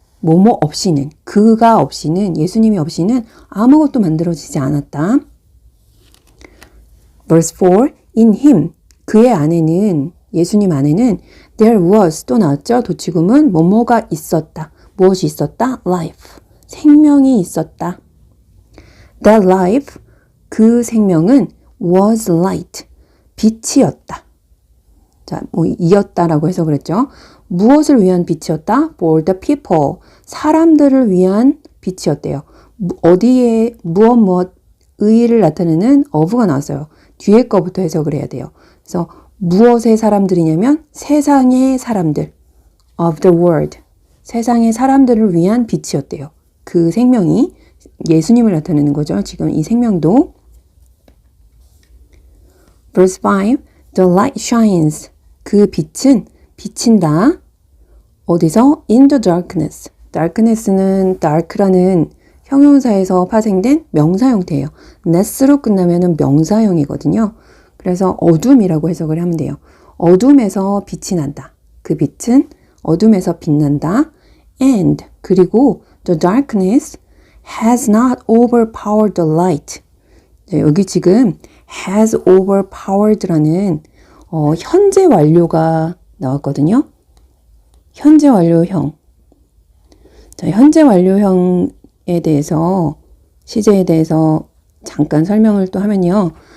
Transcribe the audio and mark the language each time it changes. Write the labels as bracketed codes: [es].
[ko] 뭐뭐 없이는, 그가 없이는, 예수님이 없이는 아무것도 만들어지지 않았다. [en] verse 4, in him, [ko] 그의 안에는, 예수님 안에는 [en] there was, [ko] 또 나왔죠. 도치금은 뭐뭐가 있었다. 무엇이 있었다? life. 생명이 있었다. [en] That life, [ko] 그 생명은 [en] was light, [ko] 빛이었다. 자, 이었다라고 해석을 했죠. 무엇을 위한 빛이었다? [en] For the people, [ko] 사람들을 위한 빛이었대요. 어디에 무엇 의의를 나타내는 of가 나왔어요. 뒤에 거부터 해석을 해야 돼요. 그래서 무엇의 사람들이냐면 세상의 사람들, [en] of the world, [ko] 세상의 사람들을 위한 빛이었대요. 그 생명이 예수님을 나타내는 거죠. 지금 이 생명도. [en] Verse 5, the light shines, [ko] 그 빛은 비친다. 어디서? [en] In the darkness. [ko] darkness는 dark라는 형용사에서 파생된 명사 형태예요. ness로 끝나면은 명사형이거든요. 그래서 어둠이라고 해석을 하면 돼요. 어둠에서 빛이 난다. 그 빛은 어둠에서 빛난다. [en] And, [ko] 그리고 [en] the darkness has not overpowered the light. [ko] 자, 여기 지금 has overpowered라는 현재 완료가 나왔거든요. 현재 완료형. 자, 현재 완료형에 대해서, 시제에 대해서 잠깐 설명을 또 하면요.